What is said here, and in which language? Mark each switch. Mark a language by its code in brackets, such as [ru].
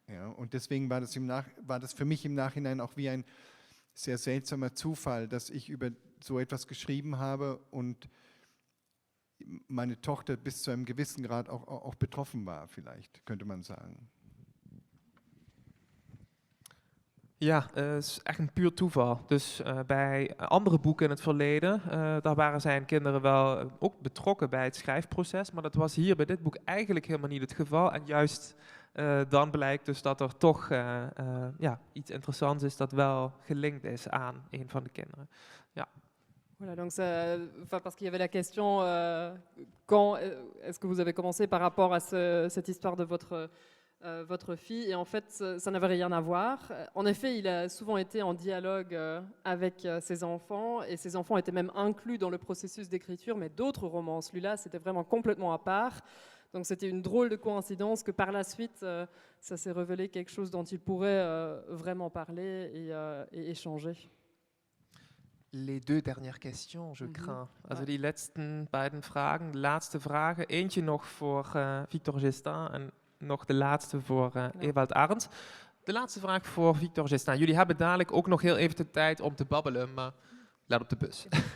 [de] Ja, und deswegen war das für mich im Nachhinein auch wie ein sehr seltsamer Zufall, dass ich über so etwas geschrieben habe und meine Tochter bis zu einem gewissen Grad auch betroffen war, vielleicht, könnte man sagen. [nl] Ja, het is echt een puur toeval. Dus bij andere boeken in het verleden, daar waren zijn kinderen wel ook betrokken bij het schrijfproces. Maar dat was hier bij dit boek eigenlijk helemaal niet het geval. En juist dan blijkt dus dat er toch iets interessants is dat wel gelinkt is aan een van de kinderen. Ja. [fr] Voilà, donc parce qu'il y avait la question, quand est-ce que vous avez commencé par rapport à cette histoire de votre fille, et en fait ça n'avait rien à voir. En effet, il a souvent été en dialogue avec ses enfants, et ses enfants étaient même inclus dans le processus d'écriture, mais d'autres romans, celui-là c'était vraiment complètement à part. Donc c'était une drôle de coïncidence que par la suite ça s'est révélé quelque chose dont il pourrait vraiment parler et échanger. Les 2 dernières questions, je crains. [de] Also die letzten beiden Fragen, [nl] de laatste vragen. Eentje nog voor Victor Gestin en nog de laatste voor Ewald Arends. De laatste vraag voor Victor Gestin. Jullie hebben dadelijk ook nog heel even de tijd om te babbelen, maar laat op de bus.